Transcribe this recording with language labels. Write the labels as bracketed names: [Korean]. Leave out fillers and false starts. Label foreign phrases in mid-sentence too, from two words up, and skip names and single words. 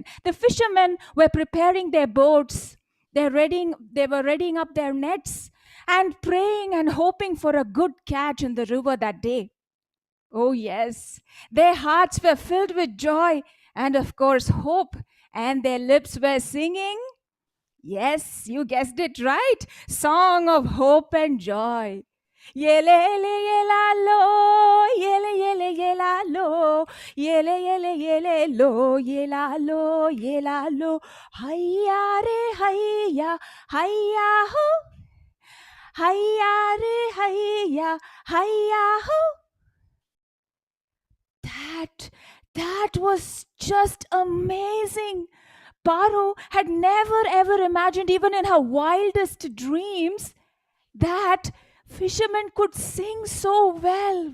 [English] The fishermen were preparing their boats. They were readying up their nets and praying and hoping for a good catch in the river that day. Oh, yes, their hearts were filled with joy and, of course, hope. And their lips were singing. Yes, you guessed it right. Song of hope and joy. Yele yele yela lo, yele yele yela lo, yele yele yele lo, yela lo, yela lo. Hiya re hiya, hiya ho, hiya re hiya, hiya ho. That was just amazing. Paro had never ever imagined, even in her wildest dreams, that fishermen could sing so well.